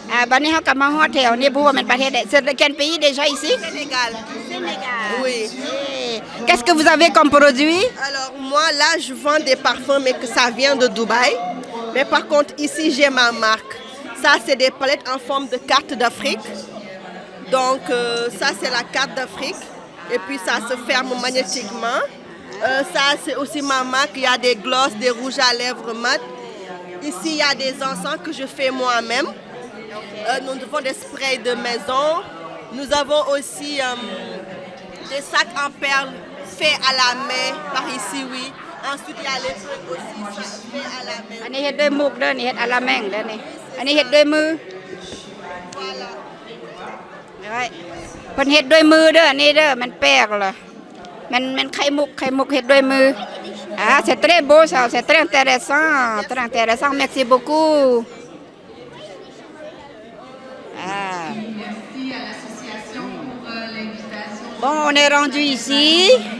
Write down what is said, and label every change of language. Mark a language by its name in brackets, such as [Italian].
[Northeastern Thai] บัดนี้เขากลับมาฮอดแถวนี้ผู้ว่ามันประเทศใด [French] c'est de quel pays déjà ici? Sénégal. Oui. Qu'est-ce que vous avez comme produit? Alors moi là je vends des parfums mais que ça vient de Dubaï. Mais par contre ici j'ai ma marque. Ça c'est des palettes en forme de carte d'Afrique. Donc ça c'est la carte d'Afrique. Et puis ça se ferme magnétiquement. Ça c'est aussi ma marque. Il y a des glosses, des rouges à lèvres mat. Ici il y a des encens que je fais moi-même. Nous avons des sprays de maison. Nous avons aussi des sacs en perles faits à la main par ici, oui. Ensuite, il y a les trucs aussi faits à la main. [Northeastern Thai] อันนี้เฮ็ดด้วยมุกเด้อนี่เฮ็ดอะลาแมงเด้อนี่อันนี้เฮ็ดด้วยมือ [French] Voilà. [Northeastern Thai] เพิ่นเฮ็ดด้วยมือเด้ออันนี้เด้อมันแปลกเหรอมันไข่มุกเฮ็ดด้วยมือ [French] c'est très beau ça c'est très intéressant merci beaucoup Bon, on est rendu ici.